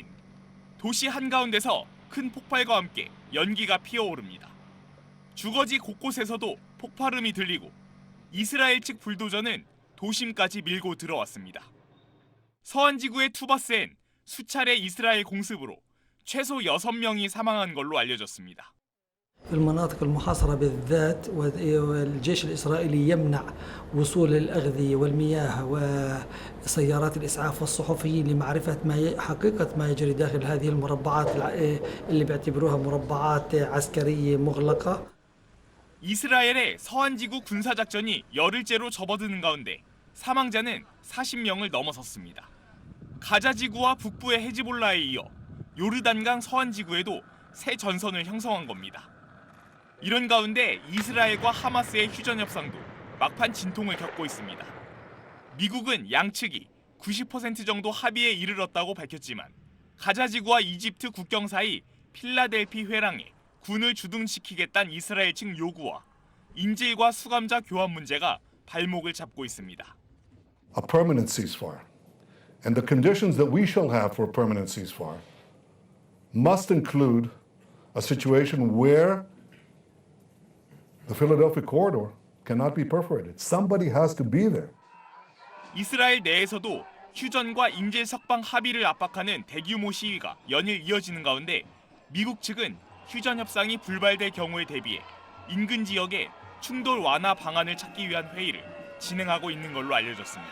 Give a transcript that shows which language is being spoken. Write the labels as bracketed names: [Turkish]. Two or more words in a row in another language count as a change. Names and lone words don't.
[Korean] 도시 한가운데서 큰 폭발과 함께 연기가 피어오릅니다. 주거지 곳곳에서도 폭발음이 들리고 이스라엘 측 불도저는 도심까지 밀고 들어왔습니다. 서안 지구의 투바스엔 수차례 이스라엘 공습으로 최소 6명이 사망한 걸로 알려졌습니다. [Arabic] المناطق المحاصرة بالذات والجيش الإسرائيلي يمنع وصول الأغذية والمياه وسيارات الإسعاف والصحفيين لمعرفة حقيقة ما يجري داخل هذه المربعات اللي بيعتبروها مربعات عسكرية مغلقة. [Korean] 이스라엘의 서안지구 군사작전이 열흘째로 접어드는 가운데 사망자는 40명을 넘어섰습니다. 가자지구와 북부의 헤즈볼라에 이어 요르단강 서안지구에도 새 전선을 형성한 겁니다. 이런 가운데 이스라엘과 하마스의 휴전 협상도 막판 진통을 겪고 있습니다. 미국은 양측이 90% 정도 합의에 이르렀다고 밝혔지만 가자지구와 이집트 국경 사이 필라델피 회랑에 군을 주둔시키겠다는 이스라엘 측 요구와 인질과 수감자 교환 문제가 발목을 잡고 있습니다. [English] A permanent ceasefire and the conditions that we shall have for a permanent ceasefire must include a situation where the Philadelphia corridor cannot be perforated. Somebody has to be there. [Korean] 이스라엘 내에서도 휴전과 인질 석방 합의를 압박하는 대규모 시위가 연일 이어지는 가운데 미국 측은 휴전 협상이 불발될 경우에 대비해 인근 지역에 충돌 완화 방안을 찾기 위한 회의를 진행하고 있는 걸로 알려졌습니다.